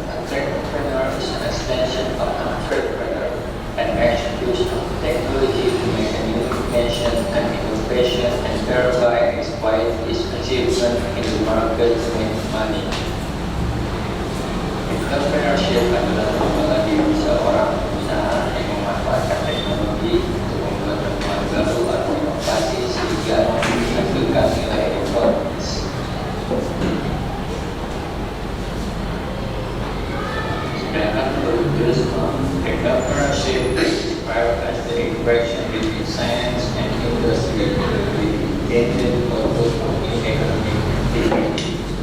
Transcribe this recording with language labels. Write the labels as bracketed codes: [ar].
[en] Entrepreneur is an extension of an entrepreneur and makes use of technology to make a new invention and innovation and thereby exploit its achievement in the market to make money. [id] Entrepreneurship adalah pengembangan diri seorang pengusaha yang memanfaatkan teknologi untuk membuat temuan baru atau inovasi sehingga menghasilkan nilai ekonomis. Sedangkan menurut Guzman, [en] entrepreneurship is described as the interaction between science and industry dedicated purpose of economic activity.